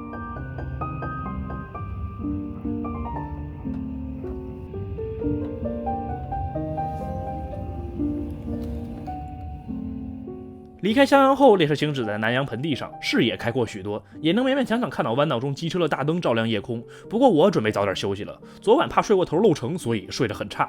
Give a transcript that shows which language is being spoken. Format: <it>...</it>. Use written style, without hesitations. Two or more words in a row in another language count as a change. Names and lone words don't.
<zh>離開襄陽後，列車行駛在南陽盆地上，視野開闊許多，也能勉勉強強看到彎道中機車的大燈照亮夜空。不過我準備早點休息了，昨晚怕睡過頭漏成，所以睡得很差。</zh>